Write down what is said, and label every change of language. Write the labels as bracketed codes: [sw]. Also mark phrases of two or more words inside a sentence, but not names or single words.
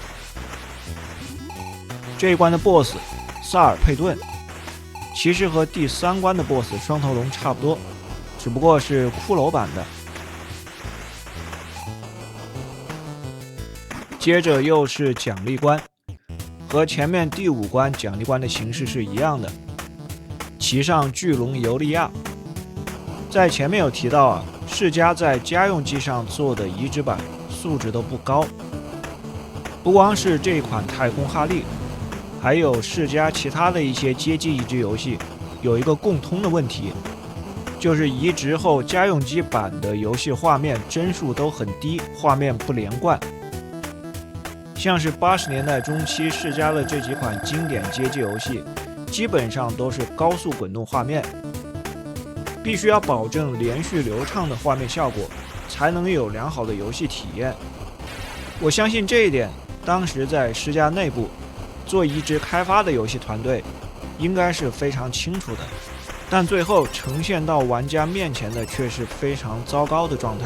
[zh] 這一關的 BOSS 薩爾佩頓其實和第3關的 BOSS 雙頭龍差不多，只不過是骷髏版的。接着又是獎勵關，和前面第5關獎勵關的形式是一樣的，騎上巨龍尤利亞。在前面有提到啊，世嘉在家用機上做的移植版素質都不高，不光是這一款太空哈利，還有世嘉其他的一些街机移植游戏有一個共通的問题，就是移植後家用机版的游戏畫面帧数都很低，画面不连貫。像是80年代中期世嘉的这幾款經典街機遊戲，基本上都是高速滾動畫面，必須要保證連續流暢的畫面效果，才能有良好的遊戲體驗。我相信這一點，當時在世嘉內部做移植開發的遊戲團隊應該是非常清楚的，但最後呈現到玩家面前的卻是非常糟糕的狀態。